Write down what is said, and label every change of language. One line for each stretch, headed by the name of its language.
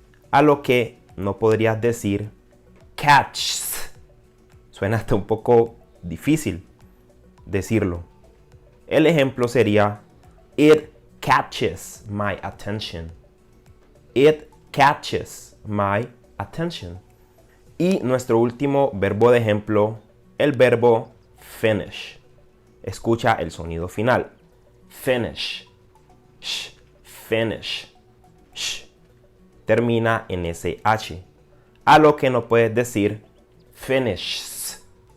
Spanish: A lo que no podrías decir catches. Suena hasta un poco difícil decirlo. El ejemplo sería
English: it catches my attention. It catches my attention.
Spanish: Y nuestro último verbo de ejemplo, el verbo finish. Escucha el sonido final.
English: Finish. Finish.
Spanish: Termina en SH. A lo que no puedes decir finishes.